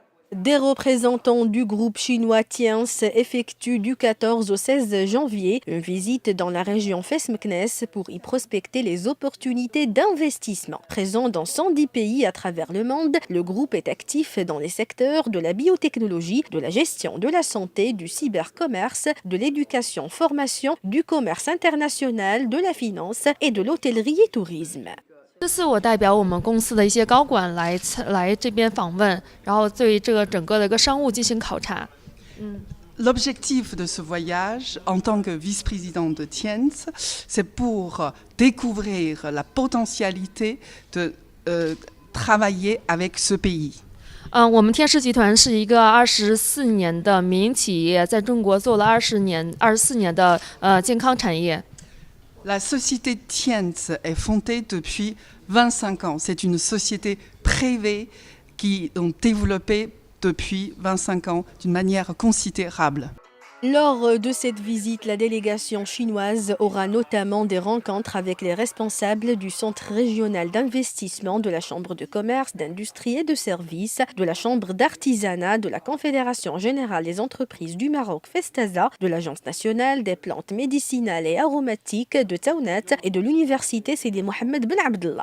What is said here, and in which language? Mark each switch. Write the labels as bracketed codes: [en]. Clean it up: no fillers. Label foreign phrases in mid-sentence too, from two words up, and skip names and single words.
[fr] Des représentants du groupe chinois Tiens effectuent du 14 au 16 janvier une visite dans la région Fes-Meknès pour y prospecter les opportunités d'investissement. Présent dans 110 pays à travers le monde, le groupe est actif dans les secteurs de la biotechnologie, de la gestion de la santé, du cybercommerce, de l'éducation-formation, du commerce international, de la finance et de l'hôtellerie et tourisme. [zh] 这次我代表我们公司的一些高管来这边访问，然后对这个整个的一个商务进行考察。 [fr] L'objectif de ce voyage, en tant que vice-président de Tiens, c'est pour découvrir la potentialité de travailler avec ce pays. [zh] 我们天仕集团是一个24年的民营企业，在中国做了24年的健康产业。 [fr] La société Tiens est fondée depuis 25 ans. C'est une société privée qui ont développé depuis 25 ans d'une manière considérable. Lors de cette visite, la délégation chinoise aura notamment des rencontres avec les responsables du Centre régional d'investissement, de la Chambre de commerce, d'industrie et de services, de la Chambre d'artisanat, de la Confédération générale des entreprises du Maroc Festaza, de l'Agence nationale des plantes médicinales et aromatiques de Taounat et de l'Université Sidi Mohamed Ben Abdallah.